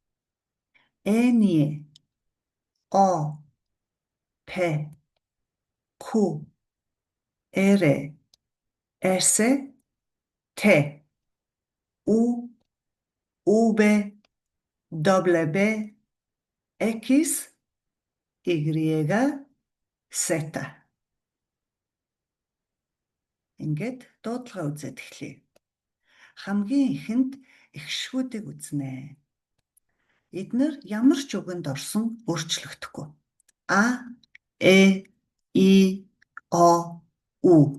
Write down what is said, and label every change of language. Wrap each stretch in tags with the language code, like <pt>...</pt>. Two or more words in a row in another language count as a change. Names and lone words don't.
<en>N, O, P, Q, R, S, T, U, V, W, X, Y, Z.</en> <mn>Ингээд дуудлага үзээд эхлэе. Хамгийн ихэнд эхшгүүдийг үзнэ. Эдгээр ямар ч үгэнд орсон өөрчлөгдөхгүй. А, Э, И, О, У.</mn>